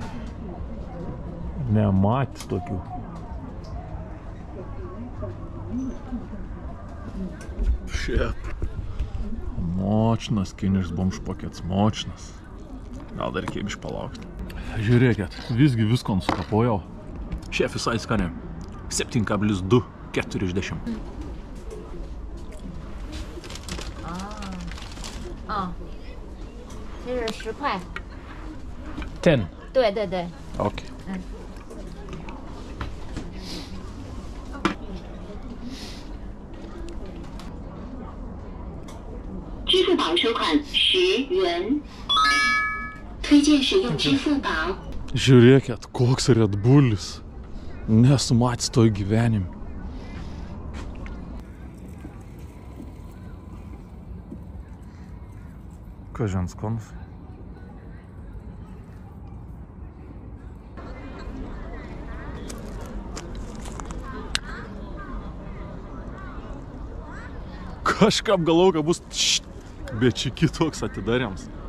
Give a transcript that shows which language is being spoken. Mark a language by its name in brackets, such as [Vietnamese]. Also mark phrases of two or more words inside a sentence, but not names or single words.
[Lithuanian] Nematys tokių. Šiep. Močnas, kiniškas bomžpakets, močnas. Gal dar reikia palaukti. Žiūrėkit, visgi visko nusukapojau. Šiaip visai skaniai. 7,2, 40. [Chinese] 这是10块。 10. 对。 OK. 付宝收款10元，推荐使用支付宝。 [Lithuanian] Žiūrėkit, koks Red Bullis. Nesu matęs to gyvenime. Kažin skanus. Kažkam galvoju, kad bus bet čia kitoks atidarėms.